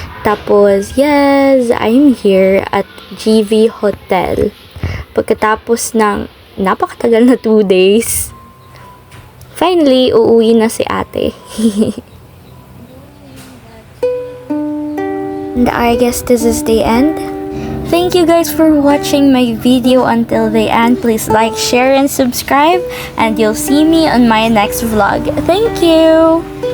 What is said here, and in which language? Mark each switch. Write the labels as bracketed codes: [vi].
[en] Tapos, yes, I'm here at GV Hotel. [tl] Pagkatapos ng napakatagal na 2 days, finally, uuwi na si ate. [en] And I guess this is the end. Thank you guys for watching my video until the end. Please like, share, and subscribe. And you'll see me on my next vlog. Thank you!